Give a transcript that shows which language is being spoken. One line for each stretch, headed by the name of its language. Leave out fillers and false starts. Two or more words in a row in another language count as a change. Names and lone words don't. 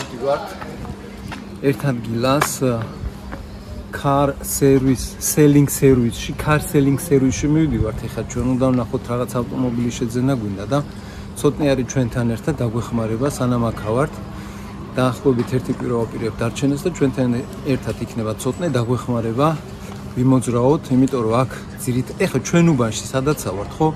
Georgian: მივდივართ ერთ ადგილას
English: car selling service-
Georgian: ში მივდივართ. ეხლა ჩვენ უნდა ვნახოთ რაღაც ავტომობილის შეძენა გვინდა და ცოტნე არის ჩვენთან ერთად დაგვეხმარება სანამ აქ ვართ. დაახლოებით ერთი პიროვაპირებ დარჩენას და ჩვენთან ერთად იქნება ცოტნე დაგვეხმარება ვიმოძრაოთ, იმიტომ რომ აქ ეხლა ჩვენ უბანში სადაც ვართ, ხო?